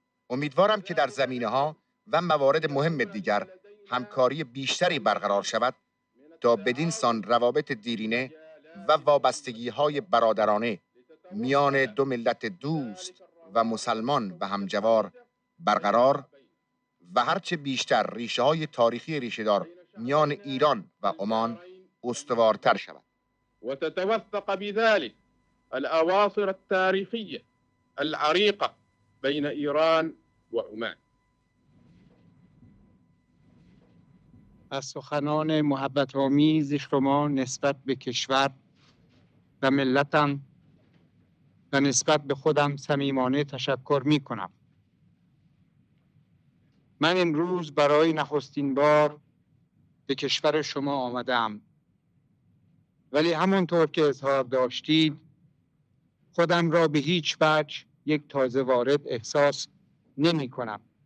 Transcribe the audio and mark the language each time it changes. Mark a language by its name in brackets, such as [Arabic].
[Persian] امیدوارم که در زمینه‌ها و موارد مهم دیگر همکاری بیشتری برقرار شود تا بدین سان روابط دیرینه و وابستگی‌های برادرانه میان دو ملت دوست و مسلمان و همجوار برقرار و هرچه بیشتر ریشه‌های تاریخی ریشه‌دار میان ایران و عمان استوارتر شود. [Arabic] وتتوثق بذلك الأواصر التاريخية العريقة بين إيران وعمان. [Persian] از سخنان محبت آمیز شما نسبت به کشور و ملتم و نسبت به خودم صمیمانه تشکر می کنم. من امروز برای نخستین بار به کشور شما آمدم، ولی همونطور که اظهار داشتید خودم را به هیچ وجه یک تازه وارد احساس نمی کنم،